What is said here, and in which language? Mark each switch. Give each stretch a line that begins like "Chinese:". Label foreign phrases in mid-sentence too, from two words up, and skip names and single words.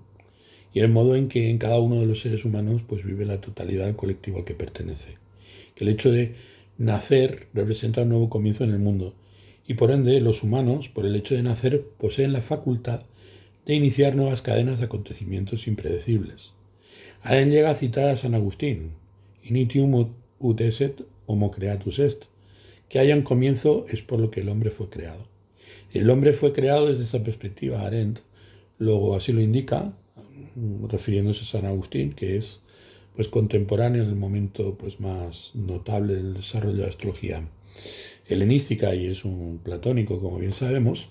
Spanish: Y el modo en que en cada uno de los seres humanos pues vive la totalidad del colectivo al que pertenece. Que el hecho de nacer representa un nuevo comienzo en el mundo. Y por ende, los humanos, por el hecho de nacer, poseen la facultad de iniciar nuevas cadenas de acontecimientos impredecibles. Arendt llega a citar a San Agustín,
Latin: Initium ut esset, homo creatus est,
Spanish: que haya un comienzo es por lo que el hombre fue creado. El hombre fue creado desde esa perspectiva, Arendt luego así lo indica, refiriéndose a San Agustín, que es pues contemporáneo en el momento pues más notable del desarrollo de la astrología helenística y es un platónico, como bien sabemos.